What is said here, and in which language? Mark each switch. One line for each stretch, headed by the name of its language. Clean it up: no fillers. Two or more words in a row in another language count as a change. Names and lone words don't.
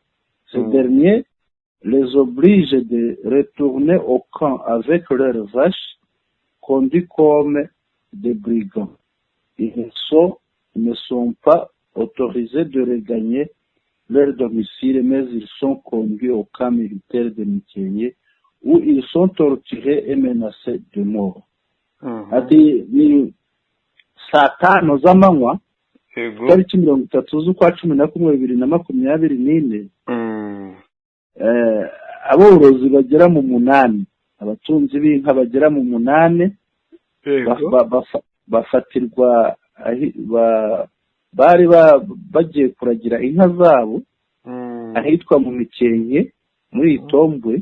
French: Ces derniers les obligent de retourner au camp avec leurs vaches, conduits comme des brigands. Ils ne sont pas autorisés de regagner leur domicile, mais ils sont conduits au camp militaire de Mikenge, où ils sont torturés et menacés de mort.
Kinyarwanda: Ati ni saa tano z'amanywa tariki 30 z'ukwa 11/2024 aborozi bagera mu 8, abatunzi b'inka bagera mu 8 bafatirwa bari bagiye kuragira inka zabo ahitwa mu Mikenge muri Itombwe.